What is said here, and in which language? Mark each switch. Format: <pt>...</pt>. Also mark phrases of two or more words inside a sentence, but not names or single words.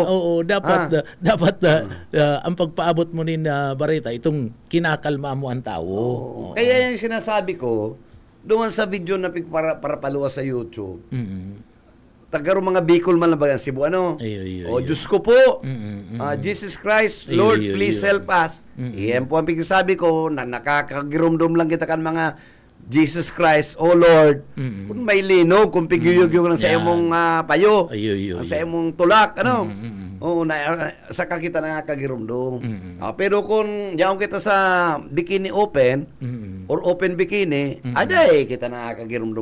<bik>dapat ang pagpaabot mo nin bareta itong kinakalma mo ang tao.</bik> <tl>Kaya yung sinasabi ko doon sa video na para paluwas sa YouTube.</tl> <bik>Tagaro mga Bicol man lang ba Cebu</bik> <tl>Diyos ko po.</tl> <en>Jesus Christ, Lord, please help us.</en> <bik>Iyan po ang pagsasabi ko na nakakagirumdum lang kita kan mga Jesus Christ,</bik> <en>oh Lord.</en> <ceb>Kung may linog, kung pigyuyog lang sa imong payo, sa imong tulak, saka kita nakakagirumdum.</ceb> <bik>Pero kung yaong kita sa</bik> <en>bikini open, or open bikini,</en> <bik>aday kita nakakagirumdum.</bik>